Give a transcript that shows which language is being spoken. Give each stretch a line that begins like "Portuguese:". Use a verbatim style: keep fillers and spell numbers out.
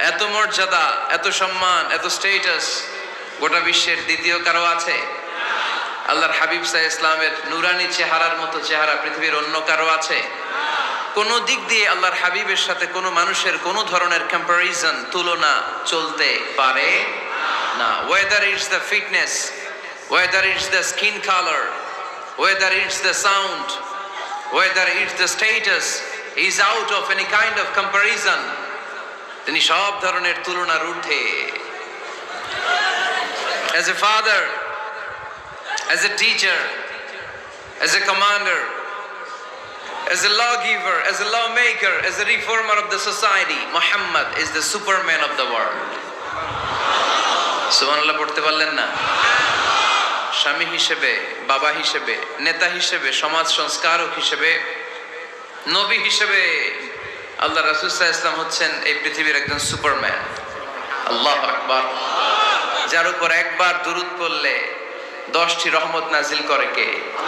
Bangla: এত মর্যাদা, এত সম্মান, এত স্টেটাস গোটা বিশ্বের দ্বিতীয় কারো আছে? আল্লাহর হাবিব সাল্লাল্লাহু আলাইহি ওয়াসাল্লামের নুরানি চেহারার মতো চেহারা পৃথিবীর অন্য কারো আছে? কোনো দিক দিয়ে আল্লাহর হাবিবের সাথে কোনো মানুষের কোনো ধরনের কম্পারিজন, তুলনা চলতে পারে না।
English: Whether it's the fitness, whether it's the skin colour, whether it's the sound, whether it's the status, is out of any kind of comparison.
Bangla: তিনি সব ধরনের তুলনার ঊর্ধ্বে।
English: As a father, as a teacher, as a commander, as a lawgiver, as a lawmaker, as a reformer of the society, Muhammad is the superman of the world.
Bangla: সুবহানাল্লাহ পড়তে পারলেন না? স্বামী হিসেবে, বাবা হিসেবে, নেতা হিসেবে, সমাজ সংস্কারক হিসেবে, নবী হিসেবে আল্লাহ রাসূল সাল্লাল্লাহু আলাইহি ওয়াসাল্লাম হচ্ছেন এই পৃথিবীর একজন সুপারম্যান। আল্লাহু আকবার। যার উপর একবার দুরূদ পড়লে দশটি রহমত নাজিল করে কে?